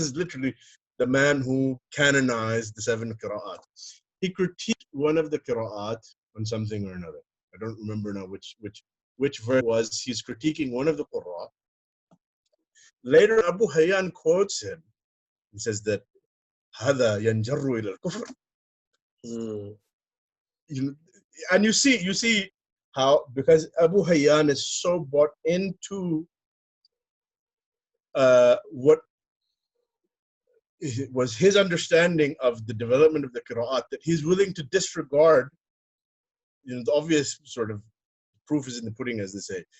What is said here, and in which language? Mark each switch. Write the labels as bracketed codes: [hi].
[en] This is literally the man who canonized the 7 qira'at. He critiqued one of the qira'at on something or another. I don't remember now which verse was. He's critiquing one of the qurra. Later, Abu Hayyan quotes him. He says that [ar] هذا ينجر إلى الكفر. [en] And you see how, because Abu Hayyan is so bought into what was his understanding of the development of the qira'at, that he's willing to disregard, you know, the obvious sort of proof is in the pudding, as they say.